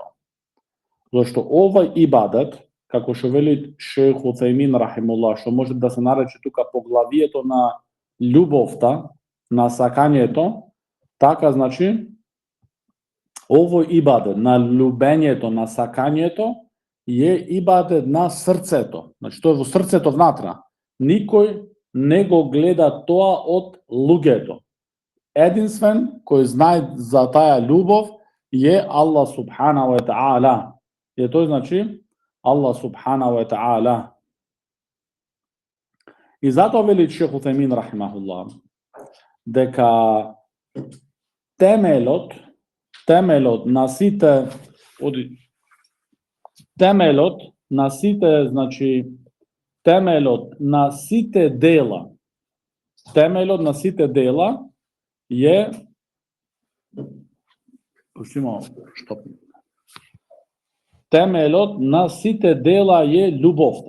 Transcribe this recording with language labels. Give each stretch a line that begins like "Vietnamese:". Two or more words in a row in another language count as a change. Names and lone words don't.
Macedonian: Зашто овој ибадет, како што вели шейх Уцаймин рахимуллах, што може да се нарече тука поглавието на љубовта, на сакањето, така значи овој ибадет на љубењето, на сакањето е ибадет на срцето. Значи тоа е во срцето внатра. Никој не го гледа тоа од луѓето. Единствен кој знае за таа љубов е Аллах
Arabic: سبحانه وتعالى.
Macedonian: И тој значи Аллах
Arabic: سبحانه وتعالى.
Macedonian: И затоа вели шейх Уцаймин рахимахуллах дека темелот на сите дела е темелот на сите дела е љубовта.